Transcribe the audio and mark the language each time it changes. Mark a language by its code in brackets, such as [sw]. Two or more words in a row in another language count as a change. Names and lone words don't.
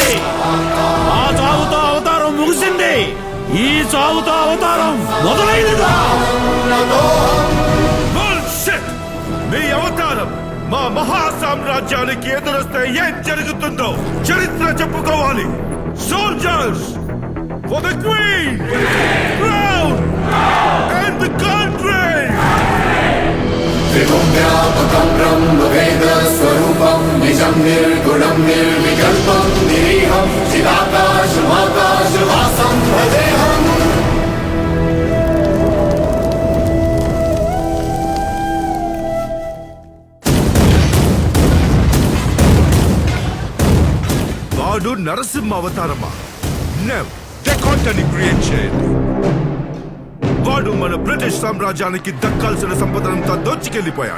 [te] ఆ చావుతో అవతారం ముగిసింది. ఈ చావుతో అవతారం మొదలైనదా? మీ అవతారం మా మహా సామ్రాజ్యానికి ఎదురొస్తే ఏం జరుగుతుందో చరిత్ర చెప్పుకోవాలి. [en] సోల్జర్స్ for the Queen, crown and the country. [sa] विवुम्व्यापकम् ब्रह्म-वेद-स्वरूपम् निजम् निर्गुणम् निर्विकल्पम् निरीहम् चिदाकाशम्-आकाशम्-वासम् भजेहम्. [te] వాడు నరసింహ అవతారమా? నెవర్. కాంటని క్రియేట్ చేయండి. వాడు మన బ్రిటిష్ సామ్రాజ్యానికి దక్కాల్సిన సంపదనంతా దోచుకెళ్లిపోయాడు.